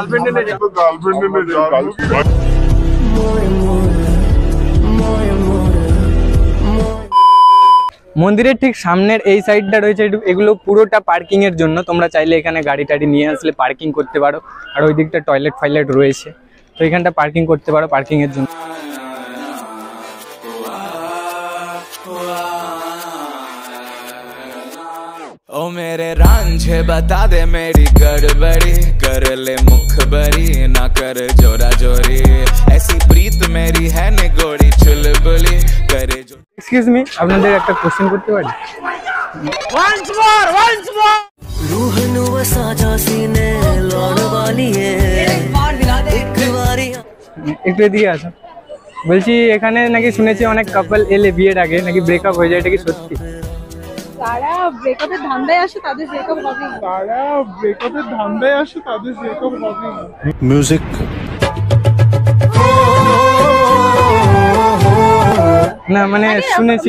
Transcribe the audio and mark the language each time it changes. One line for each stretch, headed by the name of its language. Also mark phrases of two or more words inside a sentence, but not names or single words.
Bangla: মন্দিরের ঠিক সামনের এই সাইডটা রয়েছে, এগুলো পুরোটা পার্কিং এর জন্য। তোমরা চাইলে এখানে গাড়ি টাড়ি নিয়ে আসলে পার্কিং করতে পারো। আর ওই দিকটা টয়লেট ফাইলেট রয়েছে, তো এখানটা পার্কিং করতে পারো পার্কিং এর জন্য।
Hindi: ओ मेरे रांझे बता दे मेरी गड़बड़ी, कर ले मुखबरी ना कर जोरा जोरी, ऐसी प्रीत मेरी है निगोड़ी चुलबुली करे जो।
English: Excuse me,
Bangla: আপনাদের একটা কোশ্চেন করতে পারি?
English: Once more
Punjabi: रूह नु साजा सीने लौट वाली है एक बारी।
Bangla: একটু এদিকে আসো। বলছি এখানে নাকি শুনেছি অনেক কাপল এলে বিয়ের আগে নাকি ব্রেকআপ হয়ে যায়, এটা কি সত্যি? যারা ব্রেকআপের ধান্দায় আসে তাদের ব্রেকআপ হবে। তারা ব্রেকআপের ধান্দায় আসে তাদের ব্রেকআপ হবে। म्यूजिक না মানে শুনেছি